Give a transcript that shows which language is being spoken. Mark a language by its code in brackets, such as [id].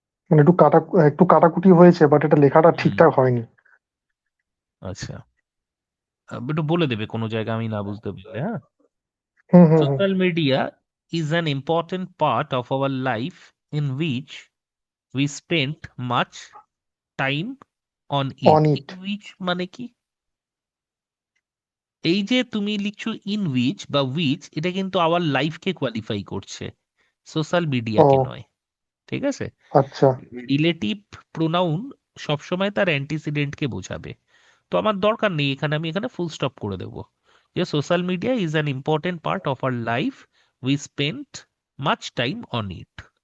[bn] মানে একটু কাটাকুটি হয়েছে, বাট এটা লেখাটা হুম, ঠিকঠাক হয়নি। আচ্ছা, একটু বলে দেবে কোনো জায়গা আমি না বুঝতে পারলে, হ্যাঁ। হুম হুম হুম। [en] Social media is an important part of our life in which we spend much time on it. On In it. [bn] which মানে কি? এই যে তুমি লিখছো [en] in which [bn] বা উইচ, এটা কিন্তু আওয়ার লাইফকে কোয়ালিফাই করছে, সোশ্যাল মিডিয়াকে ও নয়। ঠিক আছে, আচ্ছা। রিলেটিভ প্রোনাউন সবসময় তার অ্যান্টিসিডেন্টকে বোঝাবে। তো আমার দরকার নেই এখানে, আমি এখানে ফুল স্টপ করে দেবো যে [en] Social media is an important part of our life, we spend much time on it.